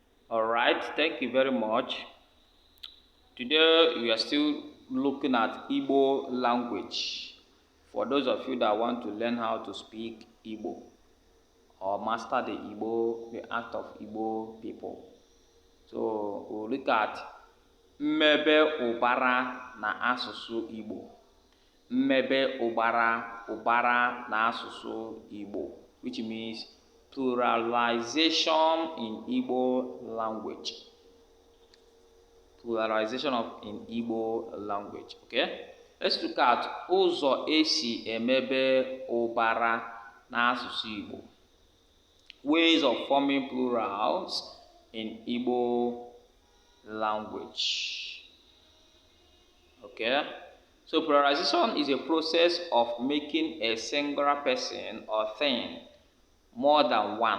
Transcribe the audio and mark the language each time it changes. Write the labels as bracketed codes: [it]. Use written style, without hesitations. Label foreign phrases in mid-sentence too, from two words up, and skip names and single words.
[en] Alright, thank you very much. Today we are still looking at Igbo language. For those of you that want to learn how to speak Igbo or master the art of Igbo people. So we'll look at [ig] mmebe ụbara na asụsụ Igbo. Mmebe ụbara na asụsụ Igbo, [en] which means pluralization in Igbo language. Pluralization in Igbo language. Okay? Let's look at [ig] ụzọ esi emebe ụbara n'asụsụ Igbo. [en] Ways of forming plurals in Igbo language. Okay? So pluralization is a process of making a singular person or thing more than one.